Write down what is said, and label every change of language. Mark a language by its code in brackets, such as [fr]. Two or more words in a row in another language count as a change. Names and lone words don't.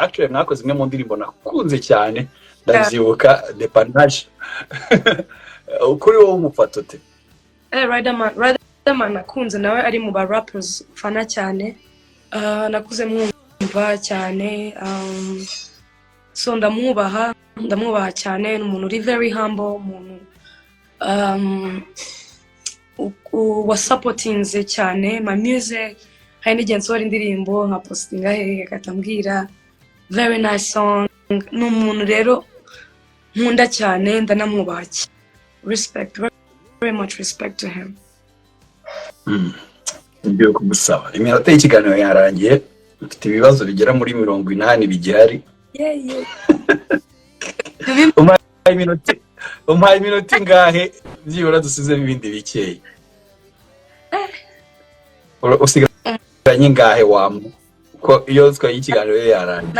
[rw] Actually mwakoze imwe mu ndirimbo nakunze cyane ndabyibuka Depanage. Ukuri wowe umufata ute? Riderman nakunze nawe ari mu ba rappers fana cyane. Nakuze mwumva cyane. So ndamwubaha cyane, n'umuntu uri [en] very humble, [rw] umuntu [en] was supportinze [rw] cyane [en] my music. [rw] Hari n'igihe nsohora indirimbo nka postinga akatambwira [en] very nice song. [rw] N'umuntu rero nkunda cyane, ndanamwubaha. [en] Respect, very much respect to him. [rw] Ngiye kugusaba iminota y'ikiganiro yarangiye, mfite ibibazo bigera muri 80 bigihari. Umpaye iminota ingahe byibura dusizemo ibindi bikeye? Usigaranye ingahe wamu ko iyo twaye ikiganiro yarangiye?